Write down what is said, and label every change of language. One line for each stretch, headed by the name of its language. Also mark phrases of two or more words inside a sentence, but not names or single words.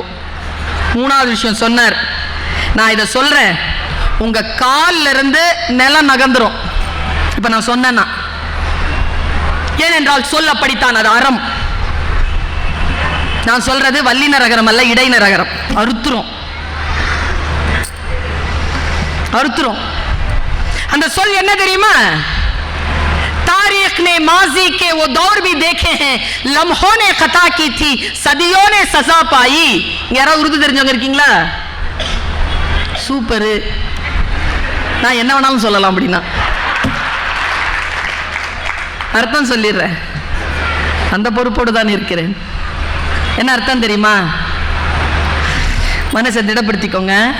Tamil: 3வது விஷயம் சொன்னார், நான் இதை சொல்றேன், உங்க கால்ல இருந்து நிலம் நகர்ந்துரும் இப்ப நான் சொன்னேன்னா. ஏனென்றால் சொல் அப்படித்தான், அது அறம். நான் சொல்றது வல்லின ரகரம் அல்ல, இடையின ரகரம். அறுத்துரும். அந்த சொல் என்ன தெரியுமா?
Urdu: تاریخ نے ماضی کے وہ دور بھی دیکھے ہیں، لمحوں نے خطا کی تھی، صدیوں نے سزا پائی.
Tamil: யாராவது உருது தெரிஞ்சவங்க இருக்கீங்களா? சூப்பர். நான் என்ன வேணாலும் சொல்லலாம் அப்படின்னா அர்த்தம் சொல்லிடுறேன். அந்த பொறுப்போடு தான் இருக்கிறேன். என்ன அர்த்தம் தெரியுமா? மனசை திடப்படுத்திக்கோங்க.